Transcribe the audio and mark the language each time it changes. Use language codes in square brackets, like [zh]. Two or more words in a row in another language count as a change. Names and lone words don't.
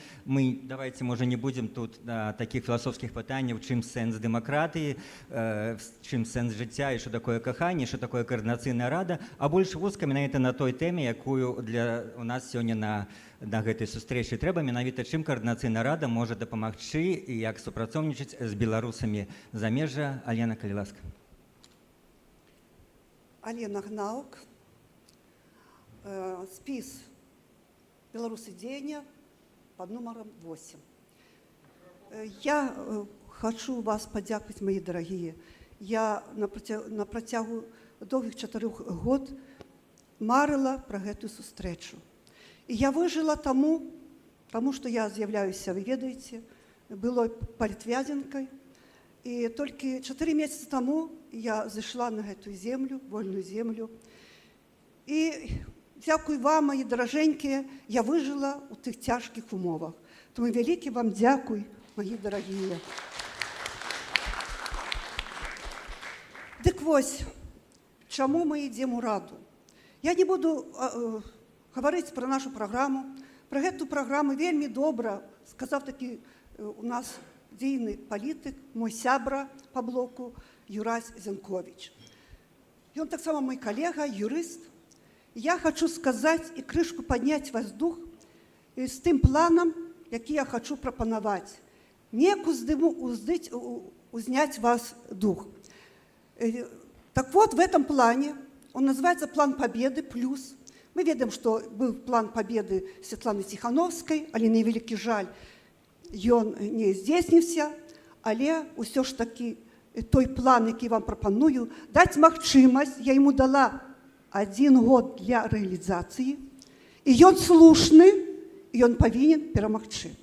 [be] Мы давайте, можа, не будзем тут такіх філасофскіх пытанняў, чым сэнс дэмакратыі, чым сэнс жыцця, і што такое каханне, што такое каардынацыйная рада, а больш вузка менавіта на той тэме, якую у нас сёння на гэтай сустрэчы трэба, менавіта чым каардынацыйная рада можа дапамагчы і як супрацоўнічаць з беларусамі замежжа. Алена, калі ласка. Алена Гнаук, спіс «Беларусы дзеяння» [ru] под номером [be] 8. [ru] Я хочу вас подяковать, мои дорогие. [be] Я на працягу доўгіх 4 год марыла про гэтую сустрэчу. І я выжила тому, что я з'являюся, вы ведаеце, былой палітвязенкай. І толькі 4 месяцы тому я зайшла на гэтую землю, вольную землю. І дзякуй вам, [ru] мои дороженькие, [be] я выжила у тых цяжкіх умовах. Тому вялікі вам дзякуй, [ru] мои дорогие. [be] Дык вось, чаму мы ідзем у раду? Я не буду гаварыць пра нашу праграму. Пра гэту праграму вельмі добра сказаў такі у нас дзейны палітык, мой сябра па блоку Юрась Зенкович. Ён таксама мой калега, юрыст. Я хочу сказаць і крышку падняць вас дух з тым планам, які я хочу прапанаваць. Неяк узняць вас дух. [ru] Так вот, в этом плане, он называется «План Победы плюс». [be] Мы ведаем, [ru] что был план победы Светланы Тихановской, [be] але на вялікі жаль, ён не здзейсніўся, але ўсё ж такі той план, які вам прапаную, даць магчымасць, я ему дала 1 год для рэалізацыі, і ён слушны, і ён павінен перамагчы.